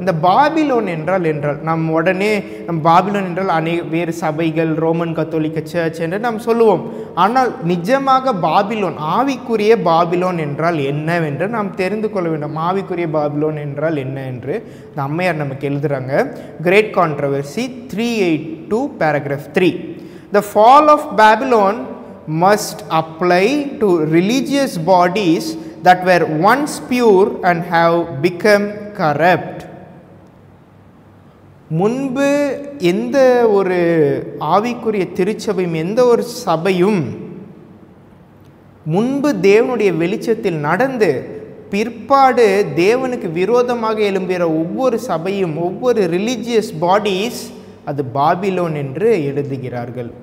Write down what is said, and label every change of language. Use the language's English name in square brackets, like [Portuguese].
[Tamil] இந்த பாபிலோன் என்றால் நாம் உடனே பாபிலோன் என்றால் வேறு சபைகள், ரோமன் கத்தோலிக்க சர்ச் என்று நாம் சொல்லுவோம். ஆனால் நிஜமாக பாபிலோன், ஆவிக்குரிய பாபிலோன் என்றால் என்னவென்று நாம் தெரிந்து கொள்ள வேண்டும். ஆவிக்குரிய பாபிலோன் என்றால் என்ன என்று இந்த அம்மையார் நமக்கு எழுதுகிறாங்க. [English] Great Controversy 382 paragraph 3. The fall of Babylon must apply to religious bodies that were once pure and have become corrupt. [Tamil] முன்பு எந்த ஒரு ஆவிக்குரிய திருச்சபையும் எந்த ஒரு சபையும் முன்பு தேவனுடைய வெளிச்சத்தில் நடந்து பிற்பாடு தேவனுக்கு விரோதமாக எழும்புகிற ஒவ்வொரு சபையும், ஒவ்வொரு ரிலிஜியஸ் பாடிஸ், அது பாபிலோன் என்று எழுதுகிறார்கள்.